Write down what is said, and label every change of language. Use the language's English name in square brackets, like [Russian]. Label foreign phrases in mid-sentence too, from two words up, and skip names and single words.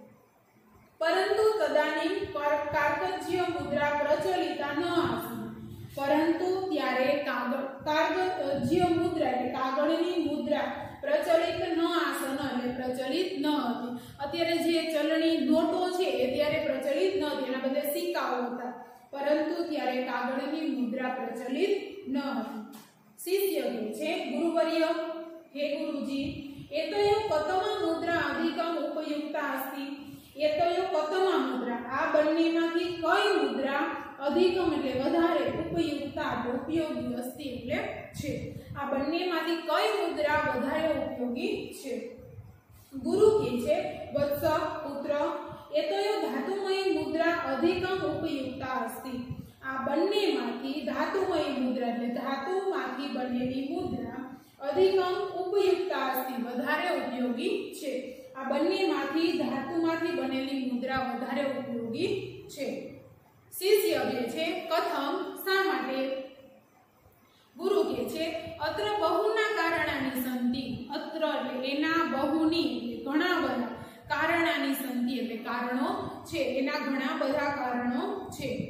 [Gujarati] પરંતુ [Sanskrit] तदानीम् कागज्य मुद्रा प्रचलिता न आसन् [Gujarati] પરંતુ ત્યારે કાગજ્ય મુદ્રા એટલે કાગળની મુદ્રા પ્રચલિત [Sanskrit] न आसन् [Gujarati] એટલે પ્રચલિત ન હતી। અત્યારે જે ચલણી નોટો છે એ ત્યારે પ્રચલિત ન હતી, એના બદલે સિક્કાઓ હતા, પરંતુ ત્યારે કાગળની મુદ્રા પ્રચલિત ન હતી। [Sanskrit] शिष्य के गुरुवर्य हे गुरुजी एतयो कतमा मुद्रा अधिकम उपयुक्ता अस्ति एतयो कतमा मुद्रा [Gujarati] આ બન્નેમાંથી કઈ [Sanskrit] मुद्रा अधिकम [Gujarati] એટલે વધારે [Sanskrit] उपयुक्ता उपयोगी अस्ति [Gujarati] એટલે છે। આ બંનેમાંથી કઈ મુદ્રા વધારે ઉપયોગી છે? ગુરુ કહે છે વત્સ પુત્ર [Sanskrit] एतयो धातुमयी मुद्रा अधिकम उपयुक्ता अस्ति [Gujarati] आ બંનેમાંથી ધાતુમય મુદ્રા એટલે ધાતુમાંથી બનેલી મુદ્રા [Sanskrit] अधिकम उपयुक्ता अस्ति [Gujarati] વધારે ઉપયોગી છે। આ બંનેમાંથી ધાતુમાંથી બનેલી મુદ્રા વધારે ઉપયોગી છે। શિષ્ય કહે છે કથમ શા માટે? ગુરુ છે [Sanskrit] अत्र बहुना कारणानी संधि, [Gujarati] અત્ર એટલે એના, બહુની ઘણા બધા, [Sanskrit] कारणानी संधि [Gujarati] એટલે કારણો છે, એના ઘણા બધા કારણો છે.